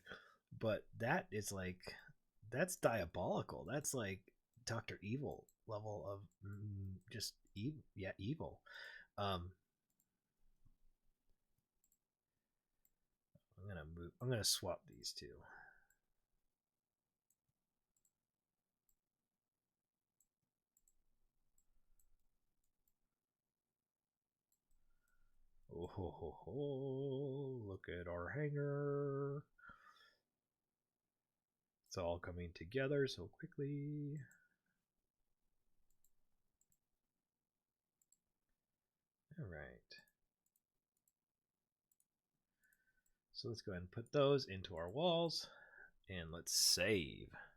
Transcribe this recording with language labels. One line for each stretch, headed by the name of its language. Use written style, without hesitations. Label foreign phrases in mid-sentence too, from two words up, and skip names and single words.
English: But that is like, that's diabolical. That's like Dr. Evil level of just evil. Yeah, evil. I'm gonna swap these two. Oh, ho, ho, ho. Look at our hangar. It's all coming together so quickly. All right. So let's go ahead and put those into our walls, and let's save.